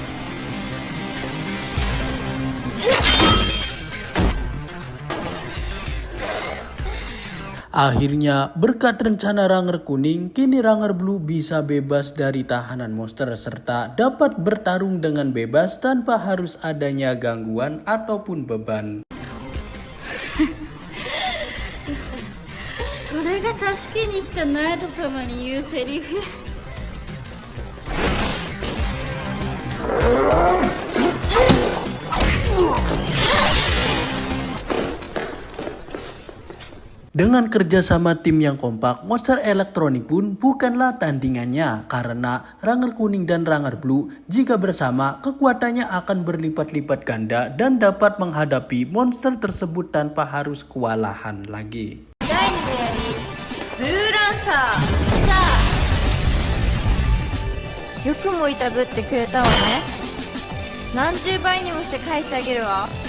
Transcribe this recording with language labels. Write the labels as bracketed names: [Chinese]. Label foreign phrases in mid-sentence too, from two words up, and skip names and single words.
[Indonesian] Akhirnya, berkat rencana Ranger kuning, kini Ranger Blue bisa bebas dari tahanan monster serta dapat bertarung dengan bebas tanpa harus adanya gangguan ataupun beban. [Japanese] それが助けに来たナイト様に言うセリフ。 [Indonesian] Dengan kerjasama tim yang kompak, monster elektronik pun bukanlah tandingannya karena Ranger kuning dan Ranger Blue jika bersama kekuatannya akan berlipat-lipat ganda dan dapat menghadapi monster tersebut tanpa harus kewalahan lagi. [Japanese] 第2の槍、ブルーランサー。さあ、よくもいたぶってくれたわね。何十倍にもして返してあげるわ。